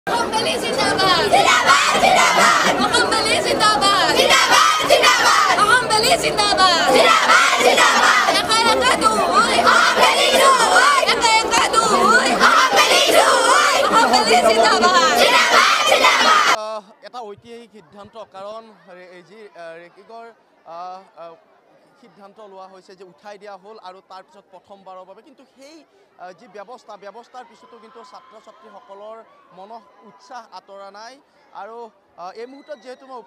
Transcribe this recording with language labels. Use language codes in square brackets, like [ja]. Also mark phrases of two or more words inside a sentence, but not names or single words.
[ur] محمد زندہ باد! زندہ باد! زندہ باد! محمد زندہ باد! زندہ باد! زندہ باد! محمد زندہ باد! زندہ باد! زندہ باد! Yakayakadu! محمد زندہ باد! Yakayakadu! محمد زندہ باد! زندہ باد! زندہ باد! [as] এটা ঐতিহাসিক সিদ্ধান্ত কাৰণ এই যি ৰেকিঙৰ সিদ্ধান্ত লোৱা হৈছে যে উঠাই দিয়া হ'ল আৰু তাৰ পিছত প্ৰথমবাৰৰ বাবে কিন্তু সেই যি ব্যৱস্থাৰ পিছতো কিন্তু ছাত্ৰ ছাত্ৰীসকলৰ মনৰ উৎসাহ আঁতৰা নাই আৰু এই মুহূৰ্তত যেহেতু মই